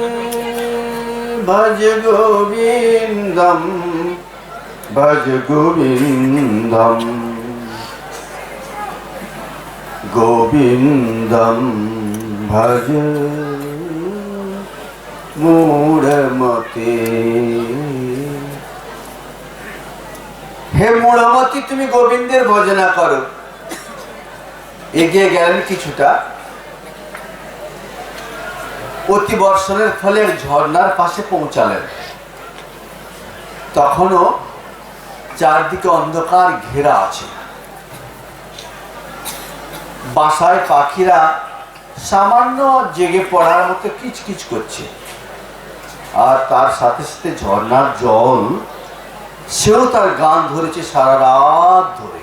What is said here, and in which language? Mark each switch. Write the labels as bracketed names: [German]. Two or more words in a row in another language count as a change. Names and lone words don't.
[Sanskrit] ভজ গোবিন্দম भज गोविंदम गोविंदम भज मूढ़मते। [Bangla] হে মূঢ়মতি তুমি গোবিন্দের ভজনা করো। এগিয়ে গেলেন কিছুটা অতি বর্ষণের ফলে ঝর্ণার পাশে পৌঁছালেন। তখনও চারদিকে অন্ধকার ঘেরা আছে। বাসায় পাখিরা সামান্য জেগে পড়ার মতো কিচকিচ করছে, আর তার সাথে সাথে ঝর্ণার জল সেও তার গান ধরেছে সারা রাত ধরে।